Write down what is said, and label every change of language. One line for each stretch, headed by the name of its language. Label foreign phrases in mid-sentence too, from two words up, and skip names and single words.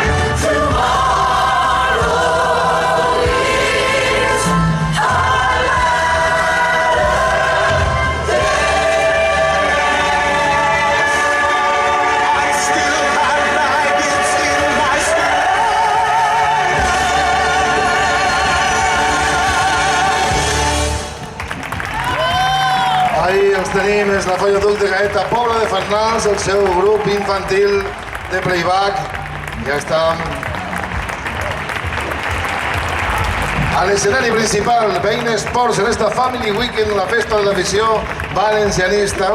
English: Tomorrow is a I still have maggots in my stomach.
Catalan: Ahí els tenim, és la Folla Duc de Gaeta, Pobla de Farnals, el seu grup infantil de playback. Ja està a l'escenari principal, Bein Sports, en esta Family Weekend, la festa de l'afició valencianista.